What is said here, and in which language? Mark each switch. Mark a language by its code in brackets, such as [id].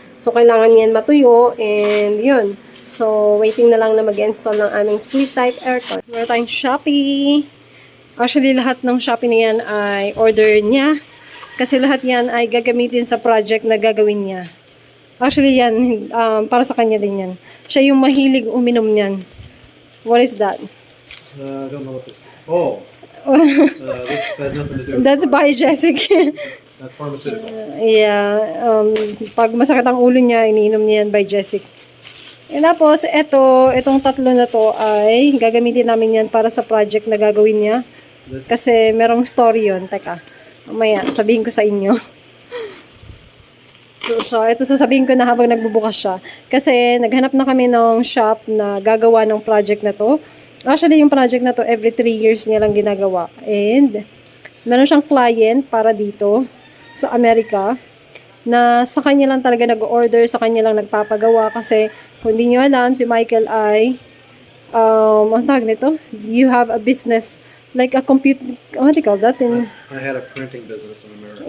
[tl] So, kailangan yan matuyo and yun. So, waiting na lang na mag-install ng aming split type aircon. Meron tayong Shopee. Actually, lahat ng Shopee na yan ay order niya. Kasi lahat yan ay gagamitin sa project na gagawin niya. Actually, yan, para sa kanya din yan. Siya yung mahilig uminom niyan. [en] What is that? I don't know what this. Oh, this has nothing to do. That's Biogesic. That's pharmaceutical. [tl] Yeah, pag masakit ang ulo niya, iniinom niya yan Biogesic. E tapos, itong tatlo na to ay gagamitin namin yan para sa project na gagawin niya. Kasi merong story yun. Teka, mamaya, sabihin ko sa inyo. So, ito sasabihin ko na habang nagbubukas siya. Kasi, naghanap na kami ng shop na gagawa ng project na to. Actually, yung project na to, every 3 years niya lang ginagawa. And, meron siyang client para dito sa Amerika na sa kanya lang talaga nag-order, sa kanya lang nagpapagawa. Kasi, kung hindi nyo alam, si Michael ay, ang tawag nito? [en] You have a business, like a computer, what do you call that? I had a printing business in America.